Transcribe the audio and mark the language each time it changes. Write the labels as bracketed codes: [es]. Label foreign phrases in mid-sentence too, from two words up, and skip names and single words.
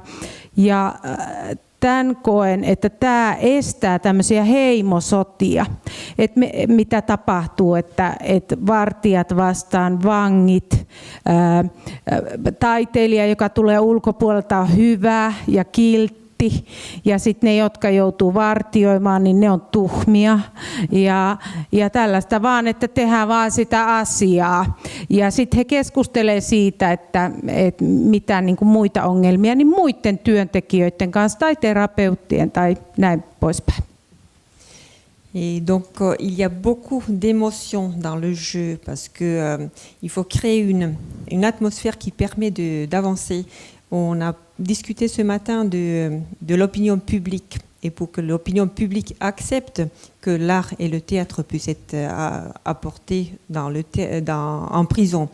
[fi] Ja tämän koen, että tämä estää tämmöisiä heimosotia, että mitä tapahtuu, että vartijat vastaan vangit, taiteilija, joka tulee ulkopuolelta on hyvä ja kiltti, ja sitten ne, jotka joutuu vartioimaan, niin ne on tuhmia ja tällaista vaan, että tehdään vaan sitä asiaa. Ja sitten he keskustelevat siitä, että mitä niin kuin muita ongelmia, niin muiden työntekijöiden kanssa tai terapeuttien tai näin poispäin. [fr] Et donc il y a beaucoup d'émotions dans le jeu parce que il faut créer une atmosphère qui permet d'avancer. On a discuté ce matin de l'opinion publique et pour que l'opinion publique accepte que l'art et le théâtre puissent être apportés en prison.